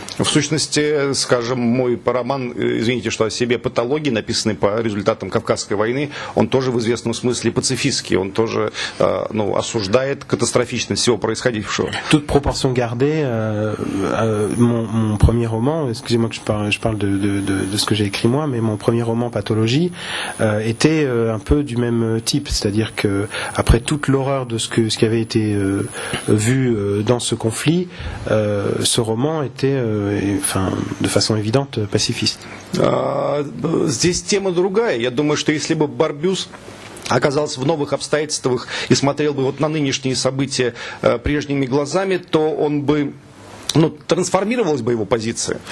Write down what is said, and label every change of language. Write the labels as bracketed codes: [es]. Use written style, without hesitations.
[ru] В сущности, скажем, мой роман, извините, что о себе, «Патологии», написанный по результатам Кавказской войны, он тоже в известном смысле пацифистский, он тоже осуждает катастрофичность всего происходившего. [fr] Toute proportion gardée, mon premier roman, excusez-moi que je parle de ce que j'ai écrit moi, mais mon premier roman Pathologie était un peu du même type, c'est-à-dire que après toute l'horreur de ce qui avait été vu dans ce conflit, ce roman était, de façon évidente, pacifiste. [ru] Здесь тема другая. Я думаю, что если бы Барбюс оказался в новых обстоятельствах и смотрел бы вот на нынешние события прежними глазами, то он бы трансформировалась бы его позиция.